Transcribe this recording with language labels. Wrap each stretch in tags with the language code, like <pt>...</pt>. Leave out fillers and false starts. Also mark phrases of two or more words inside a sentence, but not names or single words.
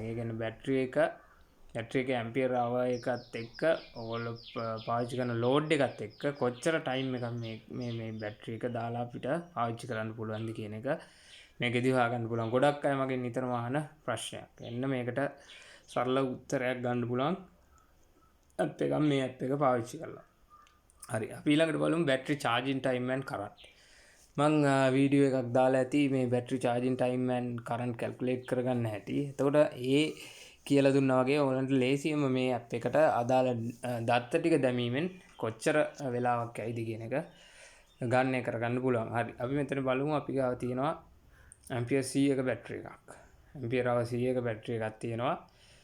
<si>ඒ කියන්නේ බැටරි එක</si> <en>ampere hour</en> <si>එකත් එක්ක ඔයගොල්ලෝ පාවිච්චි කරන load එකත් එක්ක කොච්චර time එකක් මේ බැටරි එක දාලා අපිට පාවිච්චි කරන්න පුළුවන්ද කියන එක මේකෙදි හොයාගන්න පුළුවන්. ගොඩක් අය මගෙන් නිතරම අහන ප්‍රශ්නයක්. එන්න මේකට සරල උත්තරයක් ගන්න පුළුවන් app එකක් මේ app එක පාවිච්චි කරලා. හරි. අපි ඊළඟට බලමු</si> <en>battery charging time and current.</en> <si>මං වීඩියෝ එකක් දාලා ඇති මේ</si> <en>battery charging time and current</en> <si>calculate කරගන්න හැටි. එතකොට ඒ කියලා දුන්නා වගේ ඔයගලන්ට ලේසියෙන්ම මේ app එකට අදාළ දත්ත ටික දැමීමෙන් කොච්චර වෙලාවක් ඇයිද කියන එක ගණනය කරගන්න පුළුවන්. හරි. අපි මෙතන බලමු අපි ගාව තියෙනවා ampere 100ක බැටරි එකක්.</si> <en>ampere hour</en> <si>100ක බැටරි එකක් තියෙනවා.</si>